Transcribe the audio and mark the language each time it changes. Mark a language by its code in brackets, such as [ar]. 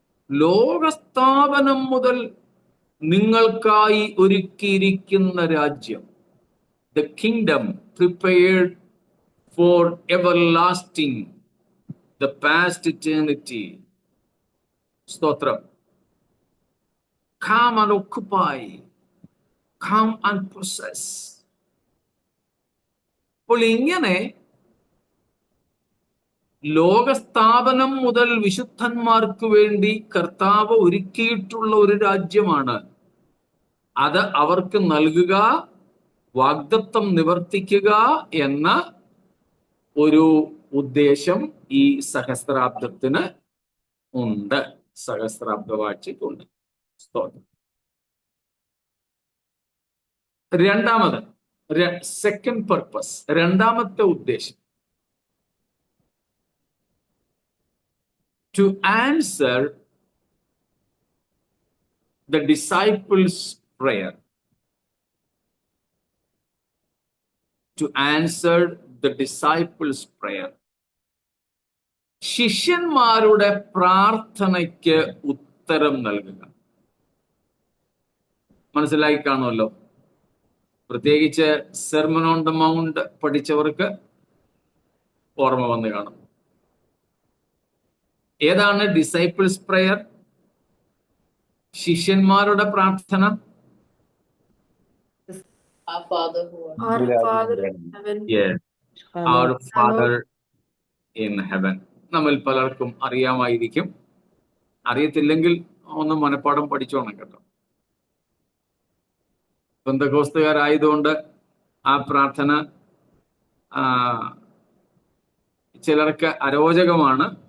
[ml] ലോകസ്ഥാപനം മുതൽ നിങ്ങൾക്കായി ഒരുക്കിയിരിക്കുന്ന രാജ്യം, [en] The kingdom prepared for everlasting, the past eternity. [ml] സ്തോത്രം. [en] Come and occupy, come and possess. [ml] അപ്പോൾ ഇങ്ങനെ ലോകസ്ഥാപനം മുതൽ വിശുദ്ധന്മാർക്ക് വേണ്ടി കർത്താവ് ഒരുക്കിയിട്ടുള്ള ഒരു രാജ്യമാണ്. അത് അവർക്ക് നൽകുക, വാഗ്ദത്തം നിവർത്തിക്കുക എന്ന ഒരു ഉദ്ദേശം ഈ സഹസ്രാബ്ദത്തിന് ഉണ്ട്, സഹസ്രാബ്ദ വാഴ്ചയ്ക്കുണ്ട്. സ്തോത്രം. രണ്ടാമത്, [en] second purpose, [ml] രണ്ടാമത്തെ ഉദ്ദേശം, [en] to answer the disciples' prayer. To answer the disciples' prayer. [ml] ശിഷ്യന്മാരുടെ പ്രാർത്ഥനയ്ക്ക് ഉത്തരം നൽകുക. മനസ്സിലായി കാണുമല്ലോ. പ്രത്യേകിച്ച് സെർമൺ ഓൺ ദ മൗണ്ട് പഠിച്ചവർക്ക് ഓർമ്മ വന്ന് കാണും. ഏതാണ് ഡിസൈപ്പിൾസ് പ്രയർ? ശിഷ്യന്മാരുടെ പ്രാർത്ഥന. [en] Our Father in heaven, Yes, our Father in heaven. [ml] നമ്മിൽ പലർക്കും അറിയാമായിരിക്കും. അറിയത്തില്ലെങ്കിൽ ഒന്ന് മനപ്പാഠം പഠിച്ചോണം കേട്ടോ. പെന്തക്കോസ്തുകാരായതുകൊണ്ട് ആ പ്രാർത്ഥന ചിലർക്ക് അരോചകമാണ്.